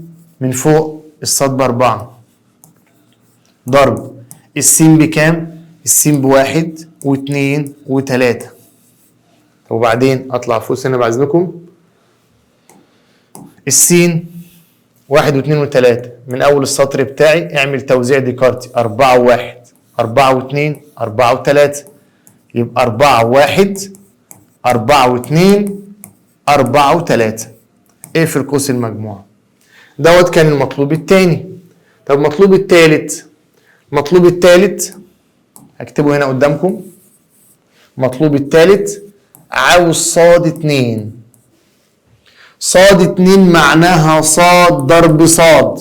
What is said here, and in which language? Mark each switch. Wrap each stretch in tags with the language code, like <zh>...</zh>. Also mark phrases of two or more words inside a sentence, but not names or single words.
<ar>من فوق الصاد ب4 ضرب السين بكام؟ السين بواحد واثنين وثلاثة. وبعدين اطلع فوق هنا بعزمكم. السين واحد واثنين وثلاثة من اول السطر بتاعي اعمل توزيع ديكارتي 4 و1 4 و2 4 و3 يبقى 4 و1 4 و2 4 و3. اقفل قوس المجموعة. دوت كان المطلوب الثاني. طب المطلوب الثالث. المطلوب الثالث هكتبه هنا قدامكم. المطلوب الثالث عاوز صاد 2. صاد 2 معناها صاد ضرب صاد.</ar>